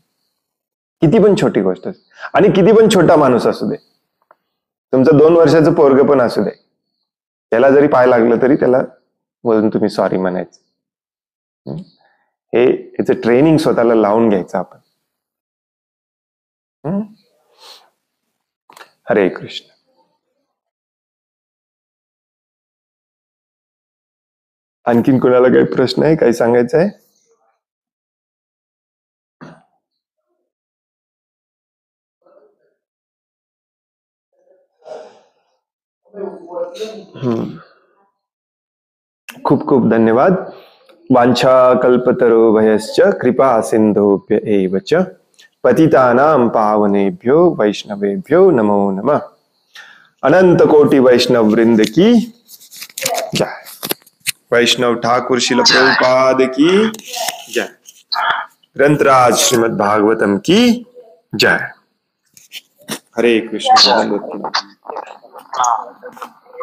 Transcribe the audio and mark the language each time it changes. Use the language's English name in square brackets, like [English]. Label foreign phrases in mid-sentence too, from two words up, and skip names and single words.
[Marathi] किती पण छोटी गोष्ट असते, आणि किती पण छोटा माणूस असू दे, तुमचं 2 वर्षाचं पोरग पण असू दे, त्याला जरी पाय लागलं तरी त्याला वरून तुम्ही सॉरी म्हणायचं. याचं ट्रेनिंग स्वतःला लावून घ्यायचं आपण. हरे कृष्ण. आणखीन कोणाला काही प्रश्न आहे, काही सांगायचं आहे? खूप खूप धन्यवाद. [Sanskrit] वांछा कल्पतरुभयश्च कृपा सिंधुभ्य एव च पतितानां पावनेभ्यो वैष्णवेभ्यो नमो नमः. [Hindi] अनंत कोटि वैष्णव वृंद की जय. वैष्णव ठाकुर शिल प्रभुपाद की जय. ग्रंथराज श्रीमद् भागवतम की जय. [Marathi] हरे कृष्ण.